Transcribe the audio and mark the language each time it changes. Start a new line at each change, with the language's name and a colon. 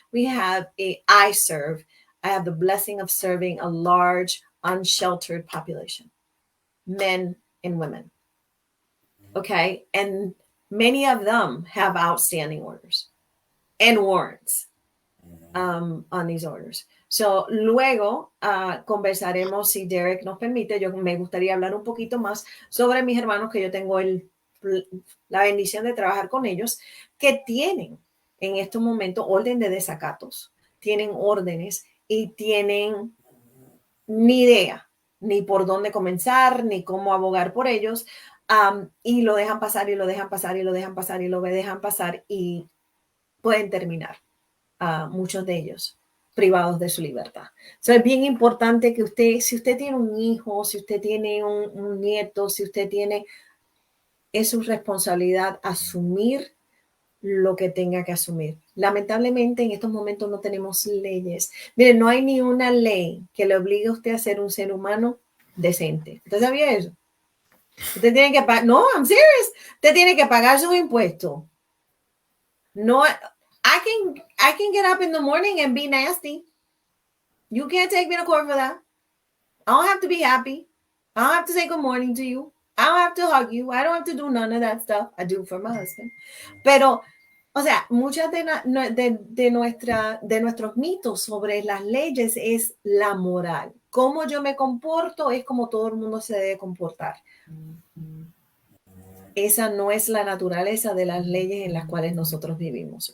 English: We have I have the blessing of serving a large unsheltered population, men and women. Okay. And many of them have outstanding orders and warrants on these orders.
Spanish: So, luego conversaremos, si Derek nos permite. Me gustaría hablar un poquito más sobre mis hermanos, que yo tengo la bendición de trabajar con ellos, que tienen en estos momentos orden de desacatos, tienen órdenes y tienen ni idea ni por dónde comenzar, ni cómo abogar por ellos. Y lo dejan pasar y lo dejan pasar y lo dejan pasar y lo dejan pasar y pueden terminar, muchos de ellos, privados de su libertad. Es bien importante que usted, si usted tiene un hijo, si usted tiene un nieto, si usted tiene, es su responsabilidad asumir lo que tenga que asumir. Lamentablemente en estos momentos no tenemos leyes. Miren, no hay ni una ley que le obligue a usted a ser un ser humano decente. ¿Usted sabía eso? Usted tiene que pagar, no,
English: I'm serious.
Spanish: Usted tiene que pagar sus impuestos.
English: No, I can get up in the morning and be nasty. You can't take me to court for that. I don't have to be happy. I don't have to say good morning to you. I don't have to hug you. I don't have to do none of that stuff. I do for my husband. Pero
Spanish: O sea, muchas de nuestros mitos sobre las leyes es la moral. Cómo yo me comporto es como todo el mundo se debe comportar. Esa no es la naturaleza de las leyes en las cuales nosotros vivimos.